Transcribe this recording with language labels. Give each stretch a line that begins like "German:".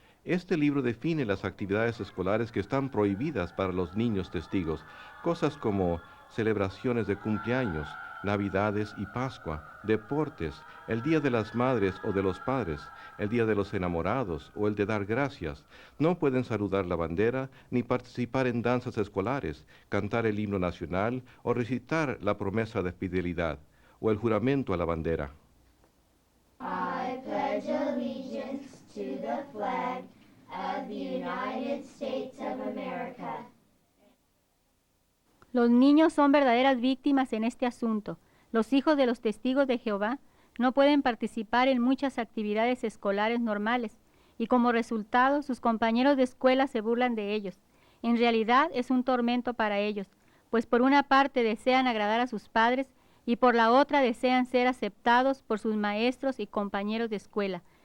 Spanish: Este libro define las actividades escolares que están prohibidas para los niños testigos, cosas como celebraciones de cumpleaños, Navidades y Pascua, deportes, el Día de las Madres o de los Padres, el Día de los Enamorados o el de dar gracias. No pueden saludar la bandera ni participar en danzas escolares, cantar el himno nacional o recitar la promesa de fidelidad o el juramento a la bandera.
English: I pledge allegiance to the flag of the United States of America.
Spanish: Los niños son verdaderas víctimas en este asunto. Los hijos de los testigos de Jehová No pueden participar en muchas actividades escolares normales y como resultado sus compañeros de escuela se burlan de ellos. En realidad es un tormento para ellos, pues por una parte desean agradar a sus padres y por la otra desean ser aceptados por sus maestros y compañeros de escuela.